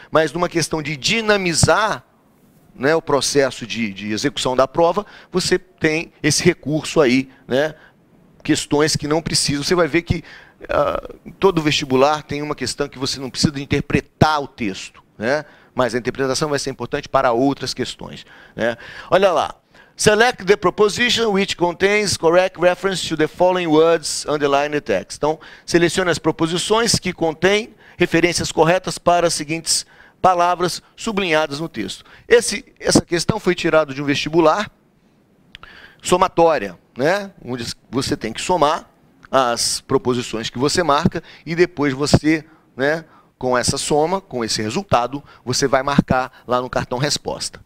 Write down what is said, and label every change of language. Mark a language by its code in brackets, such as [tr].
[pt] Mas numa questão de dinamizar, né, o processo de execução da prova, você tem esse recurso aí, né, questões que não precisam. Você vai ver que todo vestibular tem uma questão que você não precisa de interpretar o texto, né, mas a interpretação vai ser importante para outras questões. Né. Olha lá. [en] Select the proposition which contains correct reference to the following words underlined in the text. [pt] Então, selecione as proposições que contêm referências corretas para as seguintes palavras sublinhadas no texto. Essa questão foi tirada de um vestibular somatória, né? Onde você tem que somar as proposições que você marca e depois você, né, com essa soma, com esse resultado, você vai marcar lá no cartão resposta.